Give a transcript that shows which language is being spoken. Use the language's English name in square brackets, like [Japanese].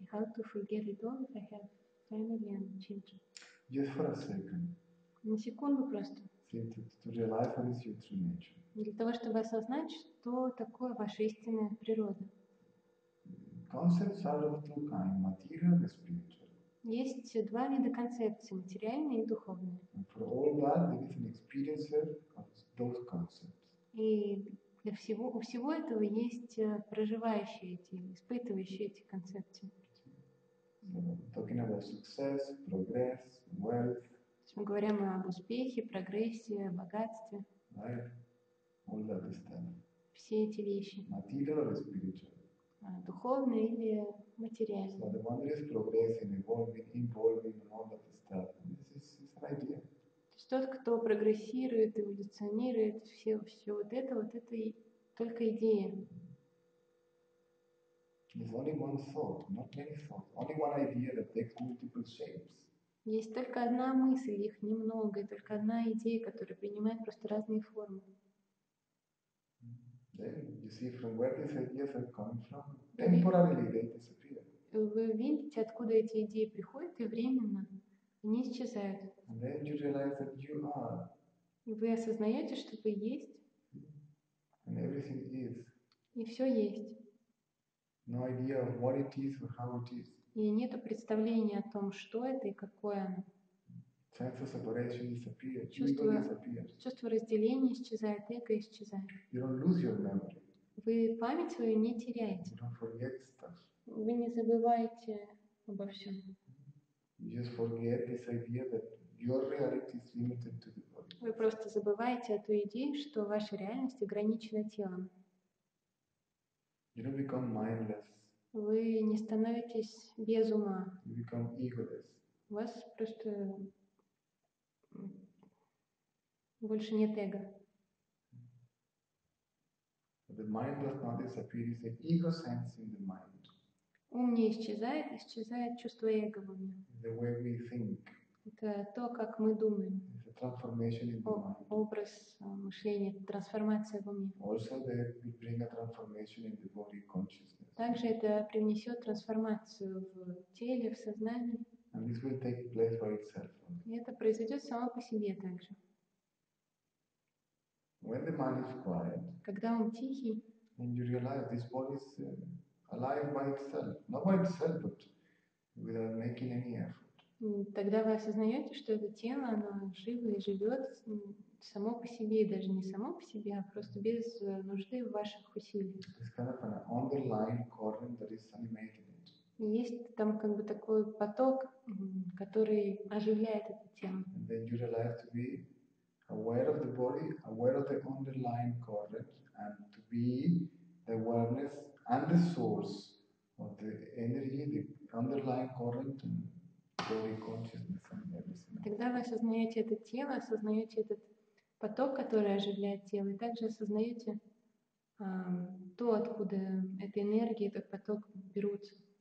[English] How to forget it all if I have family and children? Just for a second. [Russian] На секунду просто. [English] See, to realize what is your true nature. [Russian] Для того, чтобы осознать, что такое ваша истинная природа. [English] Concepts are of two kinds, material and spiritual. [Russian] Есть два вида концепций, материальные и духовные. [English] And for all that, there is an experiencer of those concepts. [Russian] И у всего этого есть проживающие эти, испытывающие эти концепции. [English] So, talking about success, progress, wealth. [Russian] Мы говорим об успехе, прогрессе, богатстве. [English] Right? All that stuff. [Russian] Все эти вещи. [English] Material or spiritual. [Russian] Духовные или материальные. [English] So the one that is progressing, evolving, and all that stuff. This is an idea. [Russian] То есть тот, кто прогрессирует, эволюционирует, все вот это и только идея. [English] There's only one thought, not many thoughts. Only one idea that takes multiple shapes. [Russian] Есть только одна мысль, их немного, и только одна идея, которая принимает просто разные формы. [English] Then you see from where these ideas are coming from. Temporarily they disappear. [Russian] Вы видите, откуда эти идеи приходят, и временно они исчезают. [English] And then you realize that you are. [Russian] И вы осознаете, что вы есть. [English] And everything is. [Russian] И все есть. [English] No idea of what it is or how it is. [Russian] И нет представления о том, что это и какое оно. [English] Sense of separation disappears. Ego disappears. [Russian] Чувство разделения исчезает, эго исчезает. [English] You don't lose your memory. [Russian] Вы память свою не теряете. [English] You don't forget stuff. [Russian] Вы не забываете обо всем. [English] You just forget this idea that your reality is limited to the body. [Russian] Вы просто забываете эту идею, что ваша реальность ограничена телом. [English] You don't become mindless. [Russian] Вы не становитесь без ума. [English] You become egoless. [Russian] У вас просто больше нет эго. [English] The mind does not disappear. It's the ego sense in the mind. [Russian] Ум не исчезает, исчезает чувство эго в уме. [English] The way we think. [Russian] Это то, как мы думаем. [English] It's a transformation in the mind. [Russian] Образ мышления, трансформация в уме. [English] Also, they will bring a transformation in the body consciousness. [Russian] Также это привнесет трансформацию в теле, в сознании. [English] And this will take place by itself. [Russian] И это произойдет само по себе также. [English] When the mind is quiet, [Russian] когда он тихий, [English] and you realize this body is alive by itself, not by itself, but without making any effort. [Russian] Тогда вы осознаете, что это тело, оно живо и живет само по себе, и даже не само по себе, а просто без нужды в ваших усилиях. [English] It's kind of an underlying current that is animating it. [Russian] И есть там как бы такой поток, который оживляет это тело. [English] And then you realize to be aware of the body, aware of the underlying current, and to be the awareness and the source of the energy, the underlying current, and body consciousness and everything. [Russian] Тогда вы осознаете это тело, осознаете этот поток, который оживляет тело, и также осознаете то, откуда эта энергия, этот поток берутся.